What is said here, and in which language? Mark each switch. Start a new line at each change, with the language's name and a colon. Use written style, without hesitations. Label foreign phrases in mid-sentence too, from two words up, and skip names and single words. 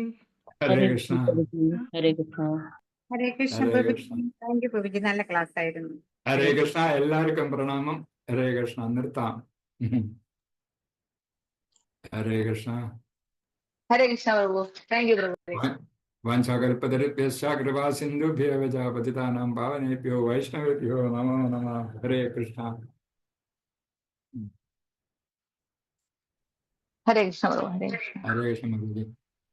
Malayalam: ഹരേ കൃഷ്ണ. ഹരേ കൃഷ്ണ. ഹരേ കൃഷ്ണ ഹരേ പ്രഭുജി. കൃഷ്ണ.
English: thank you
Malayalam: പ്രഭുജി. നല്ല ക്ലാസ് ആയിരുന്നു. ഹരേ കൃഷ്ണ. എല്ലാവർക്കും പ്രണാമം. ഹരേ കൃഷ്ണ. നിർത്താം. ഹരേ കൃഷ്ണ. ഹരേ കൃഷ്ണ പ്രഭു.
English: thank you
Malayalam: പ്രഭു.
Sanskrit: വാഞ്ചാകൽപതരുഭ്യശ്ച കൃപാ സിന്ധുഭ്യവ ച പതിതാനാം പാവനേഭ്യോ വൈഷ്ണവേഭ്യോ നമോ നമഃ.
Malayalam: ഹരേ കൃഷ്ണ. ഹരേ കൃഷ്ണ പ്രഭു. ഹരേ കൃഷ്ണ. ഹരേ കൃഷ്ണ പ്രഭുജി.